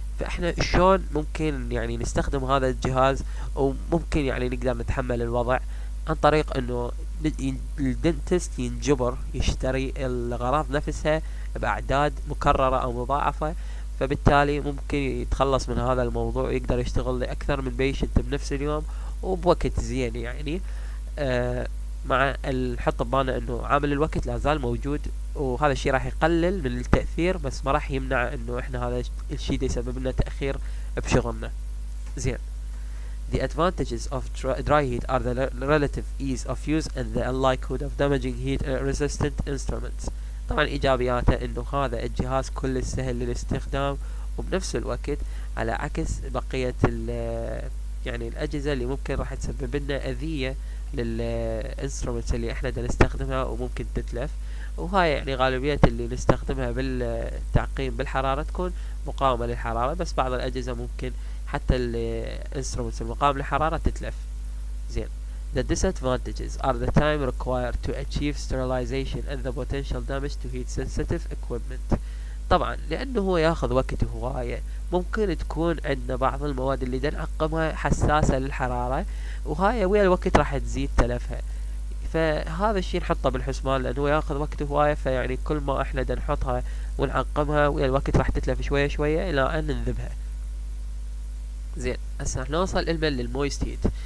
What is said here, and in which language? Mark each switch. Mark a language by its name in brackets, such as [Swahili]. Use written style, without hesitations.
[Arabic] فاحنا شلون ممكن يعني نستخدم هذا الجهاز وممكن يعني نقدر نتحمل الوضع؟ عن طريق انه الدنتست ينجبر يشتري الاغراض نفسها باعداد مكررة او مضاعفة، فبالتالي ممكن يتخلص من هذا الموضوع ويقدر يشتغل لأكثر من بيشنت بنفس اليوم وبوقت زين. يعني مع نحط ببالنا انه عامل الوقت لا زال موجود، وهذا الشيء راح يقلل من التأثير بس ما راح يمنع انه احنا هذا الشيء ده يسبب لنا تأخير بشغلنا. [English] زين، the advantages of dry heat are the relative ease of use and the unlikelihood of damaging heat resistant instruments. [Arabic] طبعا ايجابياته انه هذا الجهاز كل سهل للاستخدام، وبنفس الوقت على عكس بقية يعني الاجهزة اللي ممكن راح تسبب لنا اذية للانسترومنتس اللي احنا دا نستخدمها وممكن تتلف. وهاي يعني غالبية اللي نستخدمها بالتعقيم بالحرارة تكون مقاومة للحرارة، بس بعض الاجهزة ممكن حتى الانسترومنتس المقاومة للحرارة تتلف. [English] زين، the disadvantages are the time required to achieve sterilization and the potential damage to heat sensitive equipment. [Arabic] طبعا لانه هو ياخذ وقت هواية، ممكن تكون عندنا بعض المواد اللي نعقمها حساسة للحرارة، وهاي ويا الوقت راح تزيد تلفها، فهذا الشيء نحطه بالحسبان لانه ياخذ وقت هواية. فيعني كل ما احنا نحطها ونعقمها ويا الوقت راح تتلف شوية شوية الى ان نذبها. زين، هسه نوصل للمويست هيت.